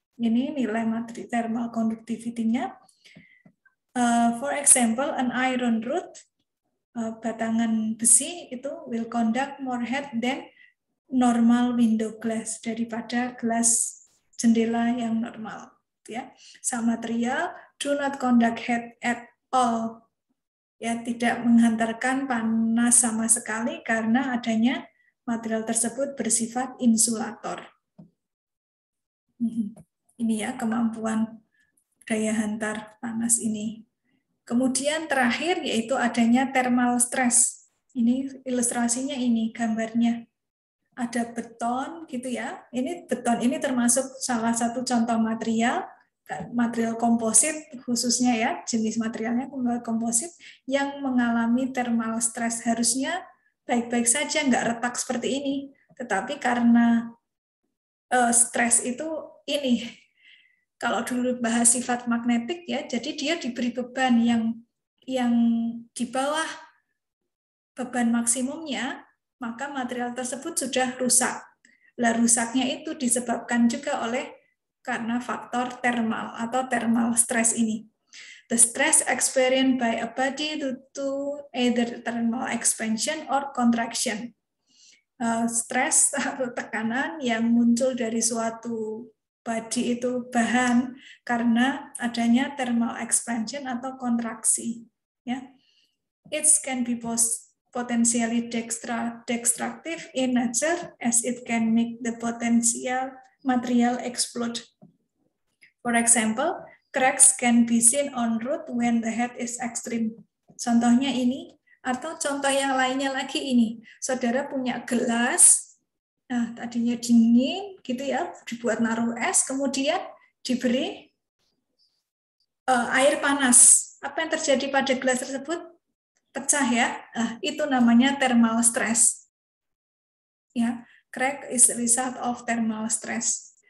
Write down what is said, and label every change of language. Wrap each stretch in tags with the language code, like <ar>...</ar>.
<id>Ini nilai materi thermal conductivity-nya.</id> <en>For example, an iron rod,</en> <id>batangan besi itu</id> <en>will conduct more heat than normal window glass,</en> <id>daripada gelas jendela yang normal.</id> <en>Ya, some material do not conduct heat at all.</en> <id>Ya, tidak menghantarkan panas sama sekali karena adanya material tersebut bersifat insulator. Ini ya kemampuan daya hantar panas ini. Kemudian terakhir yaitu adanya thermal stress. Ini ilustrasinya, ini gambarnya. Ada beton gitu ya. Ini beton ini termasuk salah satu contoh material komposit khususnya ya, jenis materialnya komposit yang mengalami thermal stress. Harusnya baik-baik saja, nggak retak seperti ini. Tetapi karena stres itu ini, kalau dulu bahas sifat magnetik ya, jadi dia diberi beban yang di bawah beban maksimumnya, maka material tersebut sudah rusak. Lah rusaknya itu disebabkan juga karena faktor thermal atau thermal stress ini.</id> <en>The stress experienced by a body due to either thermal expansion or contraction.</en> <id>Stres atau tekanan yang muncul dari suatu body itu bahan karena adanya thermal expansion atau kontraksi.</id> <en>Ya, it can be potentially destructive in nature as it can make the potential material explode. For example, cracks can be seen on road when the heat is extreme.</en> <id>Contohnya ini, atau contoh yang lainnya lagi ini. Saudara punya gelas, nah tadinya dingin gitu ya, dibuat naruh es, kemudian diberi air panas. Apa yang terjadi pada gelas tersebut? pecah ya. Itu namanya thermal stress.</id> <en>Ya, crack is result of thermal stress.</en>